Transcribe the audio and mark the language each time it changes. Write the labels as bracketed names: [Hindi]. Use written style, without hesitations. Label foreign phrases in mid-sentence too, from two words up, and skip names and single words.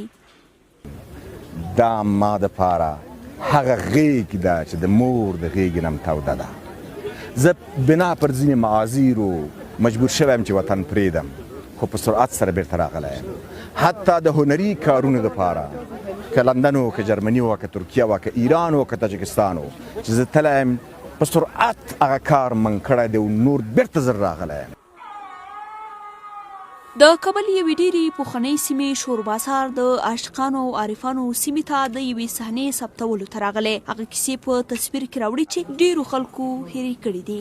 [Pashto] دا ما دپاره هغه غېږ ده چې د مور د غېږې نه م توده ده. زه بنا پر ځینې معاذیرو مجبور شوی یم چې وطن پرېږدم، خو په سرعت سره بیرته راغلی یم. حتی د هنري کارونو دپاره که لندن و که جرمني و که ترکیه و که ایران و که تاجکستان و چې زه تللی یم په سرعت هغه کار من کړی دی او نور بیرته زر راغلی یم. د کابل یوې ډېرې پخوانۍ سیمې شور بازار د عاشقانو او عارفانو سیمې ته د یوې صحنې ثبتولو ته راغلی. هغه کیسې په تصویر کې راوړي چې ډېرو خلکو هېرې کړي دي.